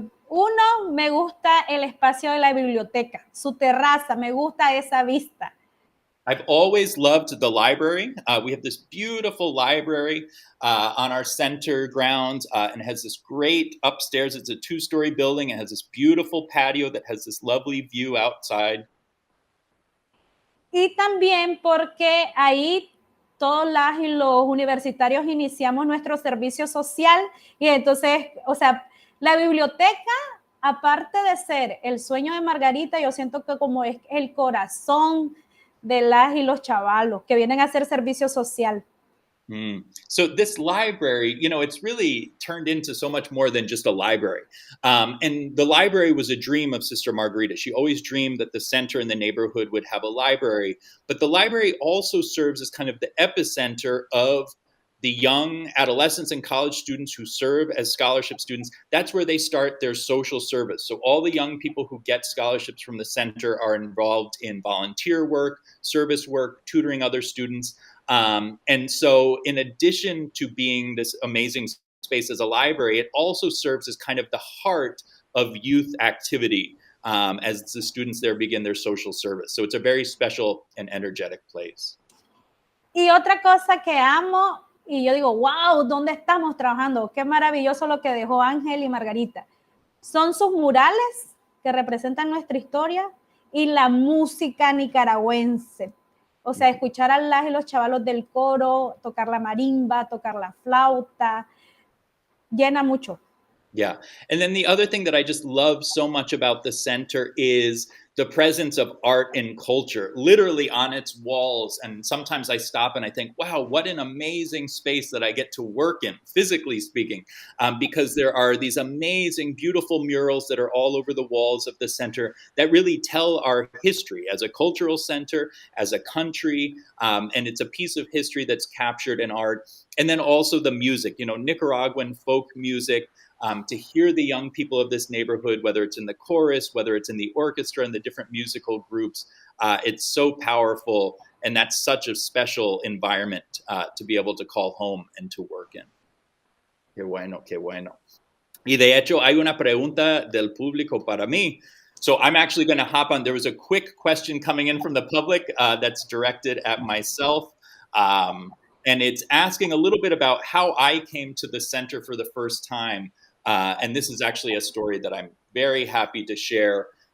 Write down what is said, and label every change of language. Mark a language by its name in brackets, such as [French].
[Spanish] Uno, me gusta el espacio de la biblioteca, su terraza, me gusta esa vista. [English] I've always loved the library. We have this beautiful library on our center grounds and has this great upstairs. It's a 2-story building. It has this beautiful patio that has this lovely view outside. [Spanish] Y también porque ahí todos los universitarios iniciamos nuestro servicio social y entonces, o sea, la biblioteca, aparte de ser el sueño de Margarita, yo siento que como es el corazón de las y los chavalos que vienen a hacer servicio social. [English] So this library, it's really turned into so much more than just a library. And the library was a dream of Sister Margarita. She always dreamed that the center in the neighborhood would have a library. But the library also serves as kind of the epicenter of the young adolescents and college students who serve as scholarship students. That's where they start their social service. So all the young people who get scholarships from the center are involved in volunteer work, service work, tutoring other students. And so in addition to being this amazing space as a library, it also serves as kind of the heart of youth activity as the students there begin their social service. So it's a very special and energetic place. [Spanish] Y otra cosa que amo, y yo digo, wow, ¿dónde estamos trabajando? Qué maravilloso lo que dejó Ángel y Margarita. Son sus murales que representan nuestra historia y la música nicaragüense. O sea, escuchar a las y los chavalos del coro, tocar la marimba, tocar la flauta, llena mucho. Yeah. [English] And then the other thing that I just love so much about the center is the presence of art and culture literally on its walls. And sometimes I stop and I think, wow, what an amazing space that I get to work in, physically speaking, because there are these amazing, beautiful murals that are all over the walls of the center that really tell our history as a cultural center, as a country. And it's a piece of history that's captured in art. And then also the music, Nicaraguan folk music. To hear the young people of this neighborhood, whether it's in the chorus, whether it's in the orchestra and the different musical groups, it's so powerful. And that's such a special environment to be able to call home and to work in. [Spanish] Qué bueno, qué bueno. Y de hecho, hay una pregunta del público para mí. [English] So I'm actually going to hop on. There was a quick question coming in from the public that's directed at myself. And it's asking a little bit about how I came to the center for the first time. And this is actually a story that I'm very happy to share.